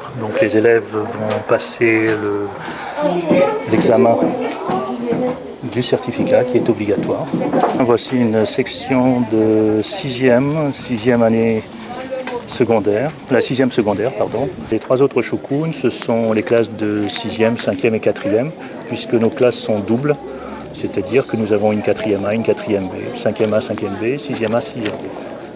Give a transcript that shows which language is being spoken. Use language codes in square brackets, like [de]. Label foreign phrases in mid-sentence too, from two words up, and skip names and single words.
[fr] Donc les élèves vont passer l'examen du certificat qui est obligatoire. Voici une section de 6e année secondaire, la 6e secondaire, pardon. Les 3 autres choucounes, ce sont les classes de 6e, 5e et 4e, puisque nos classes sont doubles, c'est-à-dire que nous avons une 4e A, une 4e B, 5e A, 5e B, 6e A, 6e B.